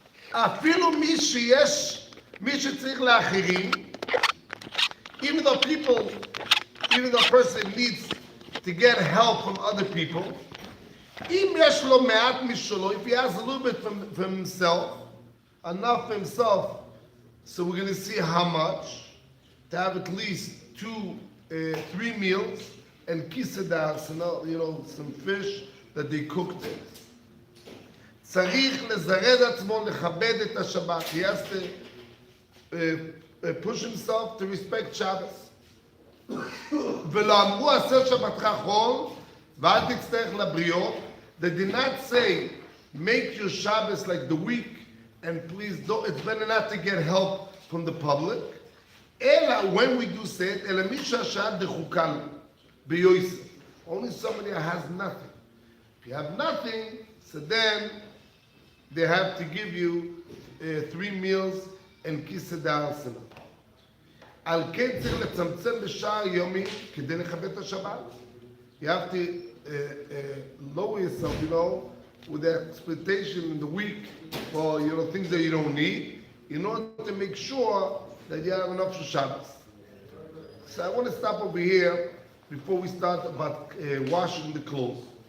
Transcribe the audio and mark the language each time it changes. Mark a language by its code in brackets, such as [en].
[he] אפילו מי שצריך לאחרים, [en] even though a person needs to get help from other people, [he] אם יש לו מעט משלו, [en] if he has a little bit from himself, enough for himself, so we're going to see how much, to have at least 3 meals, and kisedas, some fish that they cooked it. [he] צריך לזרז עצמו לכבד את השבת. [en] He has to push himself to respect Shabbos. [he] ולא אמרו עשה שבתך חול ואל תצטרך לבריות. [en] They did not say make your Shabbos like the week and please don't, it's better not to get help from the public. [he] אלא [en] when we do say it, [he] אלא מי שהשעה דחוקה לו ביוסף. [en] Only somebody that has nothing. If you have nothing, so then they have to give you 3 meals and kisedah sena. [he] על כן צריך לצמצם בשער יומי כדי לכבד את השבת. [en] You have to lower yourself, with the expectation in the week for things that you don't need, in order to make sure that you have enough for Shabbos. So I want to stop over here before we start about washing the clothes.